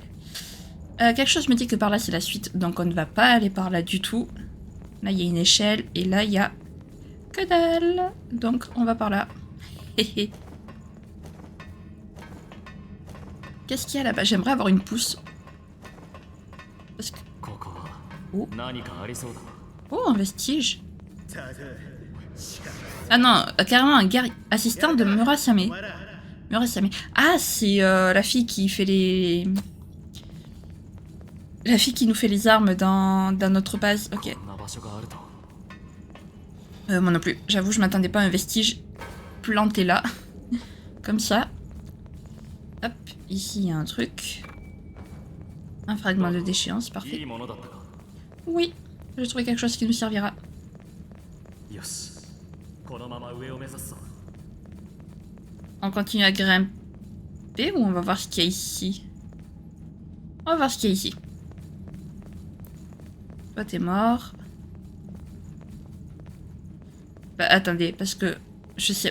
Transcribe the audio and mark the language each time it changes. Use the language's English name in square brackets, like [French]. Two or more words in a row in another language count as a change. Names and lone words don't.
[French] Quelque chose me dit que par là, c'est la suite. Donc, on ne va pas aller par là du tout. Là, il y a une échelle. Et là, il y a que dalle. Donc, on va par là. Héhé. Qu'est-ce qu'il y a là-bas? J'aimerais avoir une pousse. Parce que... [Japanese] ここは Oh. 何かありそうだ。 [French] Oh, un vestige. Ah non, carrément un guerrier assistant de Murasame. Murasame. Ah, c'est la fille qui fait les... La fille qui nous fait les armes dans notre base. Ok. [Japanese] こんな場所があると。 [French] Moi non plus. J'avoue, je m'attendais pas à un vestige planté là. Comme ça. Hop, ici il y a un truc. Un fragment de déchéance, [Japanese] いい [French] parfait. [Japanese] ものだったか。 [French] Oui, j'ai trouvé quelque chose qui nous servira. [Japanese] よし。このまま上を目指すぞ。 [French] On continue à grimper ou on va voir ce qu'il y a ici? On va voir ce qu'il y a ici. Toi t'es mort. Bah attendez, parce que je sais...